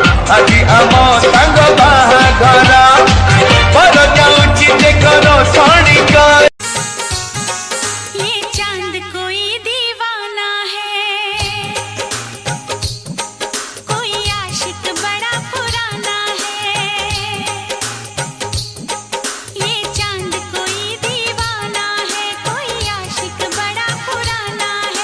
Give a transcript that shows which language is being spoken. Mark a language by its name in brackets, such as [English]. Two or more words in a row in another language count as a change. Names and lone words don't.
[Odia] ଆଜି ଆମ ସାଙ୍ଗ ବାହାଘର ବର ଯାଉଛି ଦେଖ ରୋଷଣୀ କରି [Hindi] ये चांद कोई दीवाना है, कोई आशिक बड़ा पुराना है। ये चांद कोई दीवाना है, कोई आशिक बड़ा पुराना है।